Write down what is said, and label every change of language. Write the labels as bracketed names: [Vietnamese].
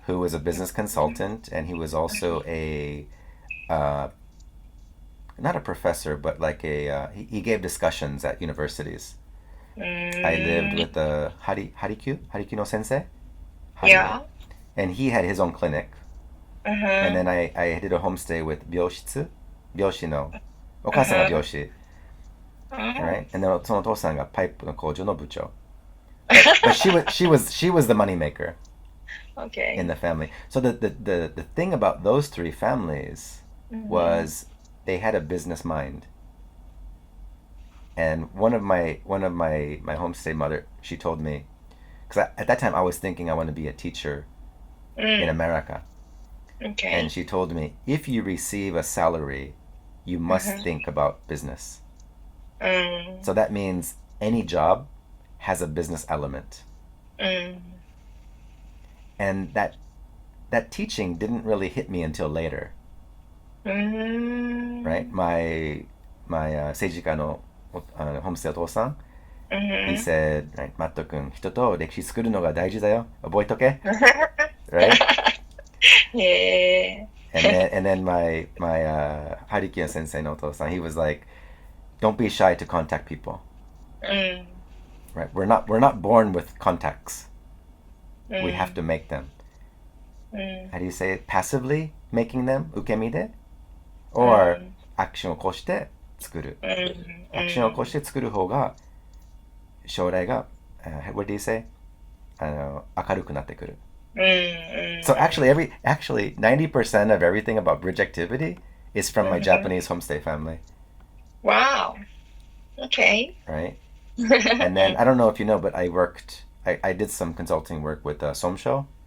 [English] Who was a business consultant, and he was also a not a professor, but like he gave discussions at universities. I lived with the Harikyu no sensei. Yeah. And he had his own clinic. And then I did a homestay with [Japanese] 病師のお母さんが病師. [English] Right? And then [Japanese] そのお父さんがパイプの工場の部長. [English] But she was the money maker. Okay. In the family. So the thing about those three families was they had a business mind. And one of my homestay mother, she told me, because at that time I was thinking I want to be a teacher in America. Okay. And she told me, if you receive a salary, you must think about business. So that means any job has a business element. And that teaching didn't really hit me until later. Right? My [Japanese] 政治家のhomestay お父さん, [English] he said, right, [Japanese] マット君、人と歴史作るのが大事だよ。覚えとけ. [English] Right? Yeah. And then my Harikiya sensei no [Japanese] お父さん, [English] he was like, don't be shy to contact people. right? We're not born with contacts. We have to make them. How do you say it? Passively making them, [Japanese] 受け身で [English] or [Japanese] アクションを起こして作る。アクションを起こして作る方が将来が、 [English] what do you say? [Japanese] 明るくなってくる。 [English] So actually 90% of everything about bridge activity is from my Japanese homestay family. Wow. Okay. Right? And then I don't know if you know, but I did some consulting work with Somsho.